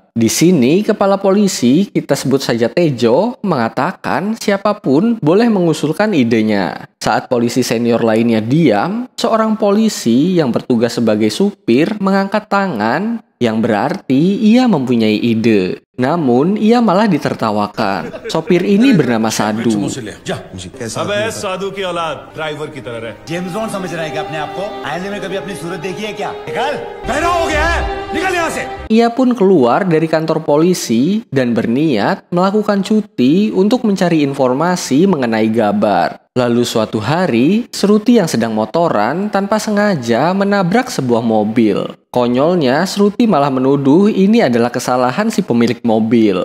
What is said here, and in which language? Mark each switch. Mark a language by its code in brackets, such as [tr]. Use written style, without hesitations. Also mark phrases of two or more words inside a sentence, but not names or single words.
[id] Di sini, kepala polisi, kita sebut saja Tejo, mengatakan siapapun boleh mengusulkan idenya. Saat polisi senior lainnya diam, seorang polisi yang bertugas sebagai supir mengangkat tangan yang berarti ia mempunyai ide. Namun, ia malah ditertawakan. Sopir ini bernama Sadu. [hi] अबे साधु की औलाद ड्राइवर की तरह रहे जेम्स बॉन्ड समझ रहा है क्या अपने आप को आईने में कभी अपनी सूरत देखी है क्या निकल बहरा हो गया है निकल यहाँ से [id] Ia pun keluar dari kantor polisi dan berniat melakukan cuti untuk mencari informasi mengenai Gabar. Lalu suatu hari, Sruti yang sedang motoran tanpa sengaja menabrak sebuah mobil. Konyolnya, Sruti malah menuduh ini adalah kesalahan si pemilik mobil.